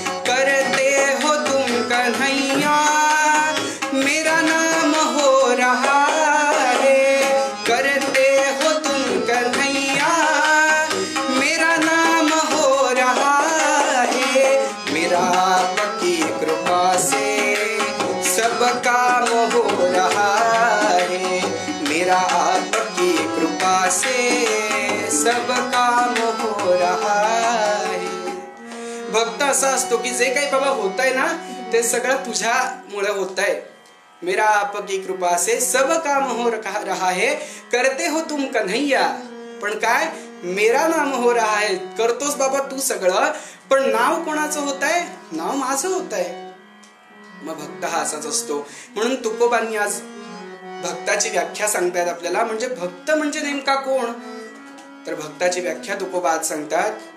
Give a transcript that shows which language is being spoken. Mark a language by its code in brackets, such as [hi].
[hi] करते हो तुम कन्हैया मेरा नाम हो रहा है, करते हो तुम कन्हैया मेरा नाम हो रहा है. मेरा आपकी कृपा से सब काम हो रहा है, मेरा आपकी कृपा से सब काम हो रहा है. [mr] भक्त असा असतो की जे काही बाबा होत आहे ना ते सगळं तुझ्यामुळे होत आहे. [hi] मेरा आपकी कृपा से सब काम हो रहा है, करते हो तुम कन्हैया. [mr] पण काय? [hi] मेरा नाम हो रहा है. [mr] करतोस बाबा तू सगळं, पण नाव कोणाचं होत आहे? नाव माझं होत आहे. मग भक्त हा असाच असतो. म्हणून तुकोबांनी आज भक्ताची व्याख्या सांगतायत आपल्याला. म्हणजे भक्त म्हणजे नेमका कोण? तर भक्ताची व्याख्या तुकोबा आज सांगतात.